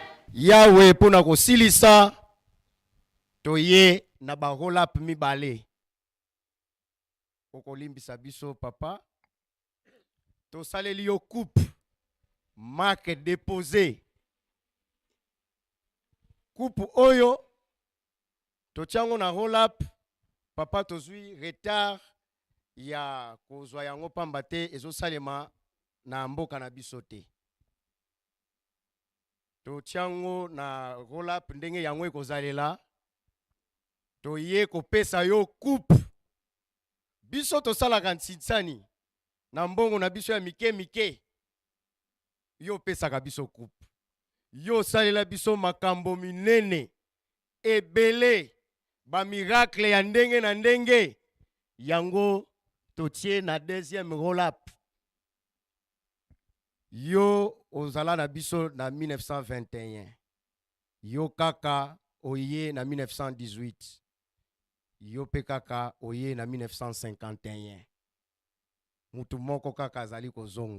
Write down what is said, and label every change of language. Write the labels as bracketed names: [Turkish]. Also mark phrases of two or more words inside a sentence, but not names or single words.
[Lingala] Yawe pona kosilisa toye na ba roll-up mibale. Okolimbisa biso papa. To saleli yo coupe. [French] Marque déposée. [Lingala] Coupe oyo. To tiango na roll-up. Papa tozui retard. Ya kozwa yango pamba te ezo salema na mboka na biso te. To tiango na roll-up ndenge yango ekozalela. To ye kopesa yo coupe. Biso to salaka nsitsani. Na mbongo na biso ya mike mike. Yo pesaka biso coupe. Yo salela biso makambo minene. Ebele. Ba miracle ya ndenge na ndenge. Yango totie na deuxième roll-up. Yo ozala na biso na 1921. Yo kaka oye na 1918. Yo pe kaka oye na 1951. Mutu moko kaka azali kozonga.